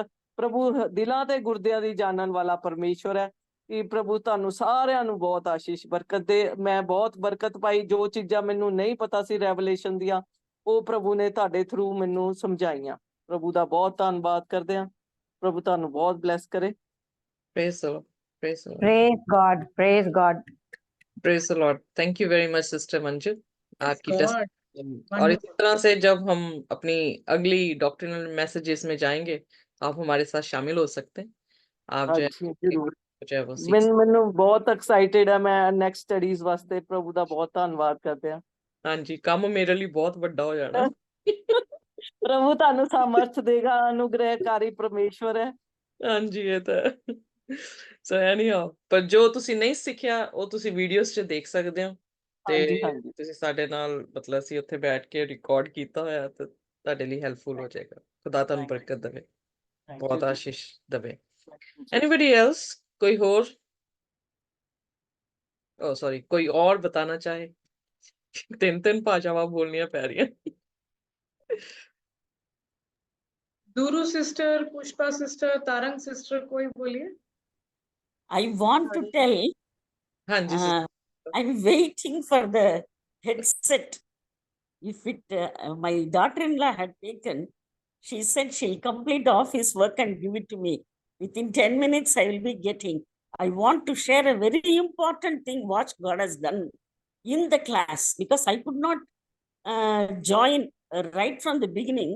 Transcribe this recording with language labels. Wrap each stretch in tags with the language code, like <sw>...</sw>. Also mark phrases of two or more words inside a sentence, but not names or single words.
<pa>ਪ੍ਰਭੂ ਦਿਲਾਂ ਤੇ ਗੁਰਦਿਆਂ ਦੀ ਜਾਣਨ ਵਾਲਾ ਪਰਮੇਸ਼ਵਰ ਹੈ। ਕਿ ਪ੍ਰਭੂ ਤੁਹਾਨੂੰ ਸਾਰਿਆਂ ਨੂੰ ਬਹੁਤ ਆਸ਼ੀਸ਼ ਬਰਕਤ ਦੇ। ਮੈਂ ਬਹੁਤ ਬਰਕਤ ਪਾਈ। ਜੋ ਚੀਜ਼ਾਂ ਮੈਨੂੰ ਨਹੀਂ ਪਤਾ ਸੀ ਰੈਵਲੇਸ਼ਨ ਦੀਆਂ, ਉਹ ਪ੍ਰਭੂ ਨੇ ਤੁਹਾਡੇ ਥਰੂ ਮੈਨੂੰ ਸਮਝਾਈਆਂ। ਪ੍ਰਭੂ ਦਾ ਬਹੁਤ ਧੰਨਵਾਦ ਕਰਦੇ ਹਾਂ। ਪ੍ਰਭੂ ਤੁਹਾਨੂੰ ਬਹੁਤ ਬਲੈਸ ਕਰੇ।</pa> <en>Praise the Lord. Praise the Lord. Praise God. Praise God. Praise the Lord. Thank you very much, Sister Manju.</en> <hi>आपकी</hi> <en>God,</en> <hi>और इसी तरह से जब हम अपनी अगली</hi> <en>doctrinal messages</en> <hi>में जाएंगे, आप हमारे साथ शामिल हो सकते हैं। आप जो है</hi> <pa>ਹਾਂਜੀ ਜ਼ਰੂਰ।</pa> <hi>जो है वो सीख</hi> <pa>ਮੈਨੂੰ ਬਹੁਤ ਐਕਸਾਈਟਿਡ ਹੈ। ਮੈਂ</pa> <en>next studies</en> <pa>ਵਾਸਤੇ ਪ੍ਰਭੂ ਦਾ ਬਹੁਤ ਧੰਨਵਾਦ ਕਰਦੇ ਹਾਂ।</pa> <hi>हाँ जी,</hi> <pa>ਕੰਮ ਮੇਰੇ ਲਈ ਬਹੁਤ ਵੱਡਾ ਹੋ ਜਾਣਾ। ਪ੍ਰਭੂ ਤੁਹਾਨੂੰ ਸਾਮਰਥ ਦੇਗਾ। ਅਨੁਗ੍ਰਹਿਕਾਰੀ ਪਰਮੇਸ਼ਵਰ ਹੈ। ਹਾਂਜੀ, ਇਹ ਤਾਂ ਹੈ।</pa> <en>so anyhow,</en> <pa>ਪਰ ਜੋ ਤੁਸੀਂ ਨਹੀਂ ਸਿੱਖਿਆ ਉਹ ਤੁਸੀਂ ਵੀਡੀਓਜ਼ 'ਚ ਦੇਖ ਸਕਦੇ ਹੋ ਹਾਂਜੀ ਤੇ ਹਾਂਜੀ ਤੁਸੀਂ ਸਾਡੇ ਨਾਲ ਮਤਲਬ ਅਸੀਂ ਉੱਥੇ ਬੈਠ ਕੇ ਰਿਕਾਰਡ ਕੀਤਾ ਹੋਇਆ ਤੇ ਤੁਹਾਡੇ ਲਈ ਹੈਲਪਫੁਲ ਹੋ ਜਾਏਗਾ। ਖੁਦਾ ਤੁਹਾਨੂੰ ਬਰਕਤ ਦੇਵੇ, ਬਹੁਤ ਆਸ਼ੀਸ਼ ਦੇਵੇ।</pa> <en>Anybody else?</en> <hi>कोई और?</hi> <en>Oh sorry,</en> <hi>कोई और बताना चाहे?</hi> <pa>3 ਭਾਸ਼ਾਵਾਂ ਬੋਲਣੀਆਂ ਪੈ ਰਹੀਆਂ।</pa> <hi>दूरू सिस्टर, पुष्पा सिस्टर, तारंग सिस्टर, कोई बोलिए।</hi> <en>I want to tell,</en> <hi>हाँ जी</hi> <en>uh, I'm waiting for the headset. If my daughter-in-law had taken, she said she'll complete office work and give it to me. Within 10 minutes, I will be getting. I want to share a very important thing what God has done in the class, because I could not join right from the beginning.</en>